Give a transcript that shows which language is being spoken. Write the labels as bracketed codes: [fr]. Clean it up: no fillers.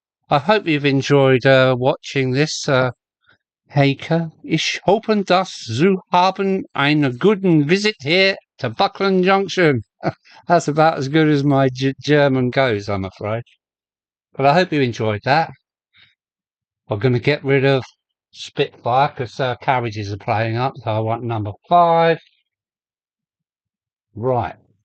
[en] I hope you've enjoyed watching this. [de] Heike, ich hoffe, dass Sie haben einen guten [en] visit here to Buckland Junction. That's about as good as my German goes, I'm afraid. But I hope you enjoyed that. We're going to get rid of Spitfire because carriages are playing up. So I want number 5. Right.